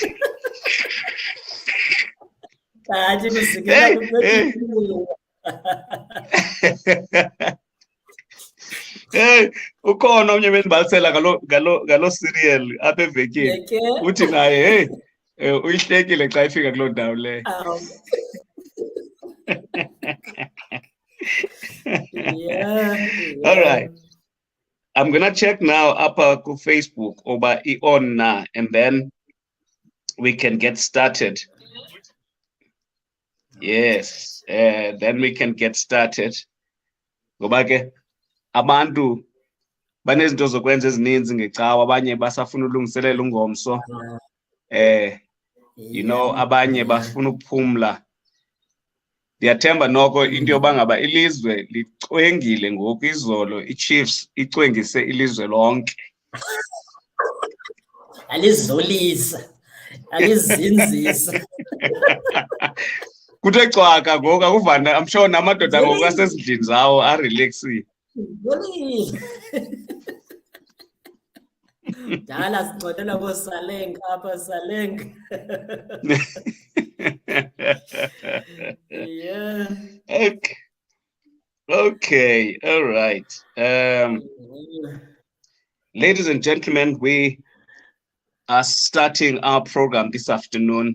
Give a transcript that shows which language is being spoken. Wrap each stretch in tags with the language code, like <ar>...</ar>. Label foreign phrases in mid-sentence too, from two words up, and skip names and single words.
<xh>Kanti kuzikela Hey, ukhona omnye bendibalisela ngalo serial apha evekini. Uthi naye uyihlekile xa ifika kuloo ndawo leyo.</xh> <en>Yeah. All right. I'm going to check now up on Facebook over on now, and then we can get started. Yes, then we can get started.</en> <xh>Ngoba ke abantu banezinto zokwenza ezininzi ngecawa, abanye basafuna ulungiselela ungomso.</xh> <en>You know,</en> <xh>abanye bafuna ukuphumla. Ndiyathemba noko into yoba ngaba ilizwe licwengile ngoku, izolo iChiefs icwengise ilizwe lonke. Alizolisa, alizinzisa. Kuthe cwaka ngoku akuvana,</xh> <en>I'm sure</en> <xh>namadoda ngoku asezindlini zawo arelaxile. Dala sincotela koSalenga apha Salenga.</xh> <en>Yeah. Okay, all right. Ladies and gentlemen, we are starting our program this afternoon.</en>